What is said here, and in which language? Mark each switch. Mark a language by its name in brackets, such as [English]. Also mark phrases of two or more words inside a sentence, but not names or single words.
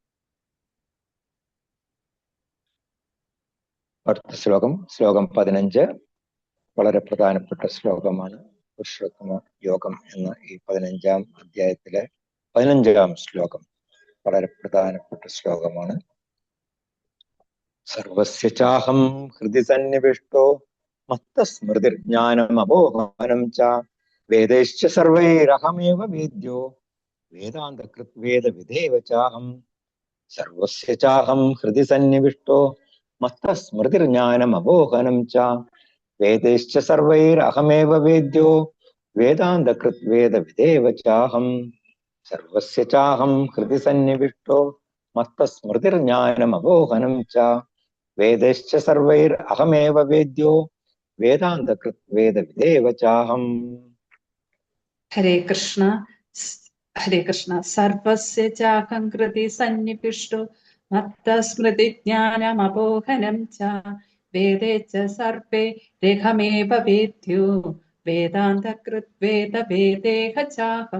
[Malayalam] അടുത്ത ശ്ലോകം 15 വളരെ പ്രധാനപ്പെട്ട ശ്ലോകമാണ്. പുരുഷോത്തമ യോഗം എന്ന ഈ 15-ാം അധ്യായത്തിലെ 15-ാം ശ്ലോകം വളരെ പ്രധാനപ്പെട്ട ശ്ലോകമാണ്. [Sanskrit] സർവസ്യ ചാഹം ഹൃദി സന്നിവിഷ്ടോ മത്തസ്മൃതിർജ്ഞാനം അപോഹനം ച വേദൈശ്ച സർവൈരഹമേവ വേദ്യോ വേദാന്തകൃത് വേദവിദേവ ചാഹം. സർവസ്യ ചാഹം ഹൃദി സന്നിവിഷ്ടോ മത്തസ്മൃതിർജ്ഞാനം അപോഹനം ച വേദൈശ്ച സർവൈരഹമേവ വേദ്യോ വേദാന്തകൃത് വേദവിദേവ ചാഹം. സർവസ്യ ചാഹം ഹൃദി സന്നിവിഷ്ടോ മത്തസ്മൃതിർജ്ഞാനം അപോഹനം ച വേദൈശ്ച സർവൈരഹമേവ വേദ്യോ വേദാന്തകൃത് വേദവിദേവ ചാഹം. ഹരേ കൃഷ്ണ. ഹരേ കൃഷ്ണ. സർവസ്യ ചാഹം കൃതി സന്നിവിഷ്ടോ മത്തസ്മൃതി ജ്ഞാനമപോഹനം ച വേദേ ച സർവേ രേഖമേവ വേദ്യോ വേദാന്തകൃത് വേദവേദേഹ ചാഹം.